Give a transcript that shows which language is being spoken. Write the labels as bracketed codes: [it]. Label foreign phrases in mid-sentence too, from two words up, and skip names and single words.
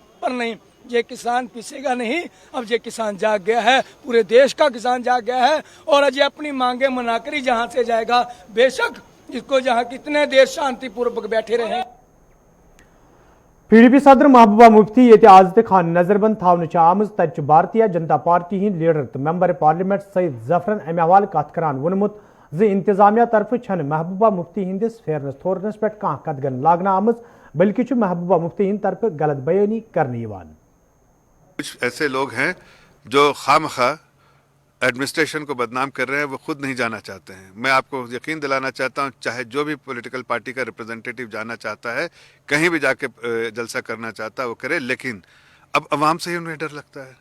[hi] पर नहीं, ये किसान पीसेगा नहीं। अब ये किसान जाग गया है, पूरे देश का किसान जाग गया है और आज ये अपनी मांगे मनाकर ही जहां से जाएगा। बेशक इसको जहां कितने देश शांतिपूर्वक बैठे रहे। [ks] PDP सदर महबूबा मुफ्ती ये आज ते खान नजरबंद थावन आमज तच भारतीय जनता पार्टी हिंद लीडर तो [en] member parliament [ks] सईद जफरन अमे हवाले कत करान वोनमुत ज इंतजामिया तरफ छन महबूबा मुफ्ती हिंदिस फेरनस थोरनस पे कदगन लागना आमज, बल्कि महबूबा मुफ्ती हिंद तरफ गलत बयानी करने यवान। [hi] कुछ ऐसे लोग हैं जो खामखा एडमिनिस्ट्रेशन को बदनाम कर रहे हैं, वो खुद नहीं जाना चाहते हैं। मैं आपको यकीन दिलाना चाहता हूं, चाहे जो भी [en] political party [hi] का रिप्रेजेंटेटिव जाना चाहता है, कहीं भी जाके जलसा करना चाहता है वो करे, लेकिन अब अवाम से ही उन्हें डर लगता है।